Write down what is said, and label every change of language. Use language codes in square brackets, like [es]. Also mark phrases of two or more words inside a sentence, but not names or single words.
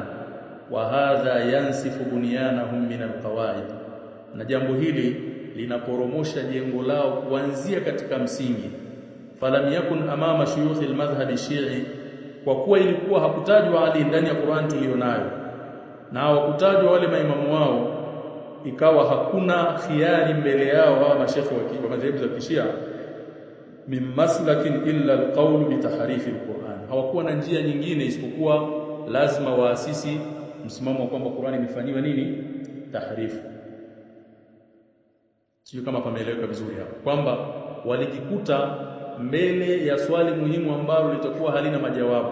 [ar] وهذا ينسف بنيانهم من القواعد, [sw] na jambo hili linaporomosha jengo lao kuanzia katika msingi. [ar] فلم يكن أمام شيوخ المذهب الشيعي, [sw] kwa kuwa ilikuwa hakutajwa Ali ndani ya Qur'an tulionayo na hawakutajwa wale maimamu wao, ikawa hakuna khiari mbele yao hawa mashekhe wa madhehebu za Kishia [ar] من مسلك إلا القول بتحريف القرآن, [sw] hawakuwa na njia nyingine isipokuwa lazima waasisi msimamo wa kwamba Qur'ani imefanywa nini, tahrifu. Sio kama pameeleweka vizuri hapa kwamba walijikuta mbele ya swali muhimu ambalo litakuwa halina majawabu.